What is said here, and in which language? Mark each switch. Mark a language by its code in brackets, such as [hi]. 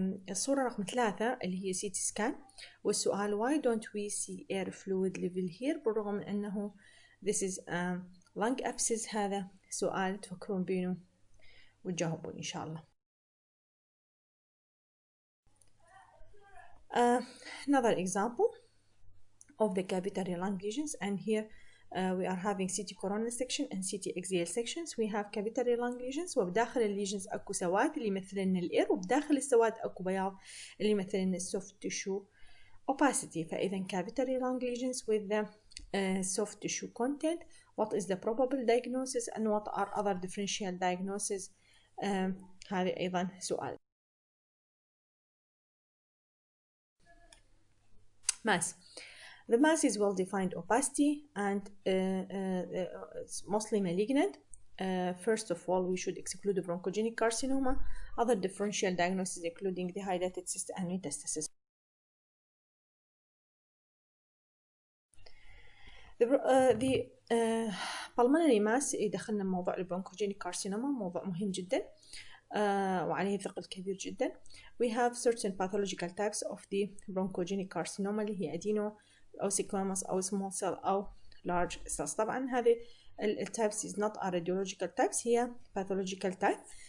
[ar] الصورة رقم 3 اللي هي [en] CT scan، [ar] والسؤال [en] why don't we see air fluid level here، [ar] بالرغم من أنه [en] this is lung abscess. [ar] هذا سؤال تفكرون بينه وتجاوبون إن شاء الله. [en] Another example of the cavitary lung lesions, and here we are having CT coronal section and CT axial sections. We have cavitary lung lesions [ar] وبداخل الليجنز أكو سواد اللي يمثلن الإير، وبداخل السواد أكو بياض اللي يمثلن soft tissue opacity. فإذا [en] cavitary lung lesions with the soft tissue content, what is the probable diagnosis and what are other differential diagnoses؟ [ar] هذه أيضا سؤال. [en] mass. The mass is well-defined opacity and it's mostly malignant. First of all, we should exclude the bronchogenic carcinoma, other differential diagnoses including the dilated cyst and metastasis. The pulmonary mass [ar] يدخلنا موضوع البرونكوجينيك كارسينوما، موضوع مهم جدا وعليه ثقل كبير جدا. [en] We have certain pathological types of the bronchogenic carcinoma [ar] اللي هي [en] adeno أو squamous أو small cell أو large cells. [ar] طبعا هذه التايبس [en] is not a radiological types، هي pathological type.